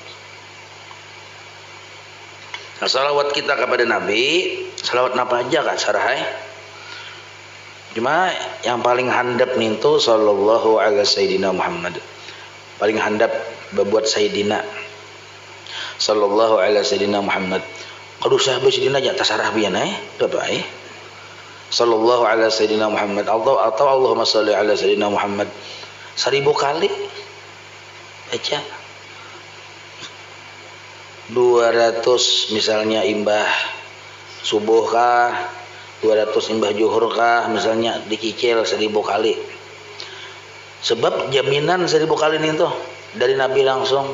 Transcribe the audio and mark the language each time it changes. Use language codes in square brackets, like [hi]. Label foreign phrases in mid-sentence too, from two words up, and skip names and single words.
[bjn] Nah, salawat kita kepada nabi, salawat apa aja kan sarahai. Cuma yang paling handap nih itu [ar] sallallahu alaihi sayyidina Muhammad. [bjn] Paling handap berbuat sayyidina [ar] sallallahu alaihi sayyidina Muhammad. [bjn] Kalau sahabat sayyidina aja tasarah bian dapat [ar] sallallahu alaihi sayyidina Muhammad [bjn] atau [ar] Allahumma salli ala sayyidina Muhammad [bjn] 1000 kali baca. 200 misalnya imbah subuh kah, 200 imbah zuhur kah, misalnya dicicil 1000 kali. Sebab jaminan 1000 kali ini tuh dari Nabi langsung.